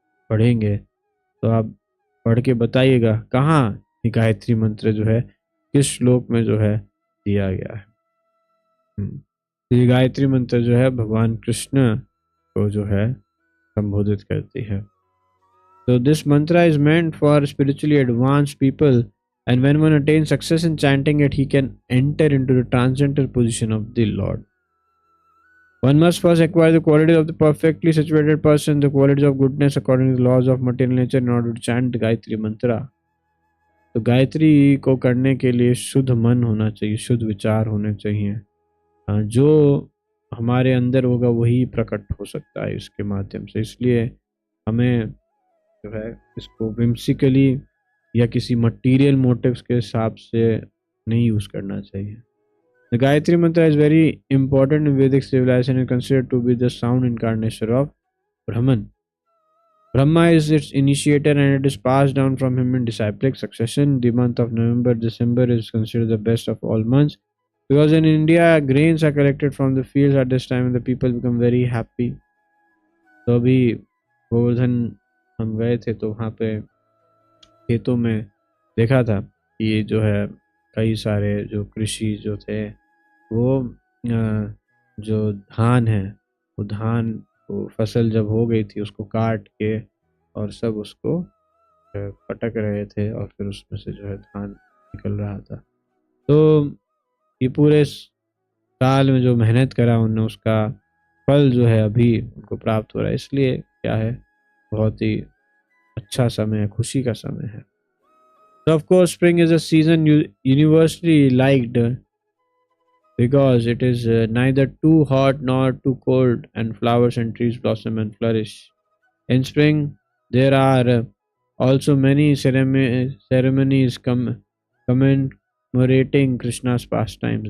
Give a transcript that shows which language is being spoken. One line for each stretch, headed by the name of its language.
Hindi: पढ़ेंगे तो आप पढ़ के बताइएगा कहाँ ये गायत्री मंत्र जो है किस श्लोक में जो है दिया गया है. ये गायत्री मंत्र जो है भगवान कृष्ण को जो है संबोधित करती है.
English: So this mantra is meant for spiritually advanced people, and when one attains success in chanting it, he can enter into the transcendental position of the Lord. One must first acquire the qualities of the perfectly situated person, the qualities of goodness according to the laws of material nature in order to chant the Gayatri mantra.
Hindi: तो गायत्री को करने के लिए शुद्ध मन होना चाहिए, शुद्ध विचार होने चाहिए. जो हमारे अंदर होगा वही प्रकट हो सकता है इसके माध्यम से. इसलिए हमें जो है इसको whimsically या किसी मटेरियल मोटिव्स के हिसाब से नहीं यूज़ करना चाहिए.
English: The Gayatri mantra is very important in Vedic civilization and considered to be the sound incarnation of Brahman. Brahma is its initiator and it is passed down from him in disciplic succession. The month of November-December is considered the best of all months because in India grains are collected from the fields at this time and the people become very happy.
Hindi: तो अभी गोवर्धन हम गए थे तो वहाँ पे खेतों में देखा था कि ये जो है कई सारे जो कृषि जो थे वो जो धान है वो धान को फसल जब हो गई थी उसको काट के और सब उसको पटक रहे थे और फिर उसमें से जो है धान निकल रहा था. तो ये पूरे साल में जो मेहनत करा उन्होंने उसका फल जो है अभी उनको प्राप्त हो रहा है. इसलिए क्या है बहुत ही अच्छा समय है, खुशी का समय है.
English: So of course spring is a season universally liked because it is neither too hot nor too cold and flowers and trees blossom and flourish. In spring there are also many ceremonies commemorating Krishna's pastimes.